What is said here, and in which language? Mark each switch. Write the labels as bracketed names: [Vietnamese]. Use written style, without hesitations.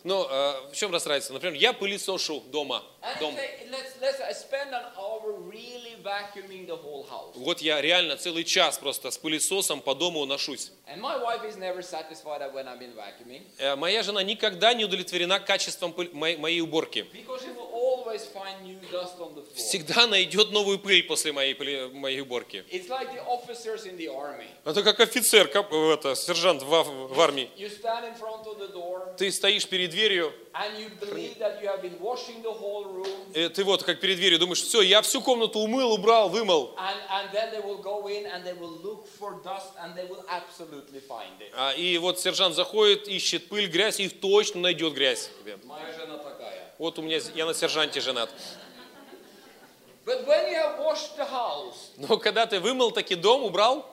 [Russian] Ну, в чем расстраивается? Например, я пылесошу дома. [English] Let's say I spend an hour really vacuuming the whole house. [Russian] Вот я реально целый час просто с пылесосом по дому ношусь. [English] And my wife is never satisfied when I've been vacuuming. [Russian] Моя жена никогда не удовлетворена качеством моей уборки. [English] Because she will always find new dust on the floor. [Russian] Всегда найдет новую пыль после моей уборки. [English] It's like the officers in the army. [Russian] Это как офицер, сержант в армии. [English] You stand in front of the door. [Russian] Ты стоишь перед дверью. [English] And you believe that you have been washing the whole room. [Russian] Ты вот как перед дверью думаешь, все, я всю комнату умыл, убрал, вымыл. [English] And then they will go in and they will look for dust and they will absolutely find it. [Russian] А и вот сержант заходит, ищет пыль, грязь и точно найдет грязь. Моя жена такая. Вот у меня я на сержанте женат. [English] But when you have washed the house. [Russian] Но когда ты вымыл таки дом, убрал.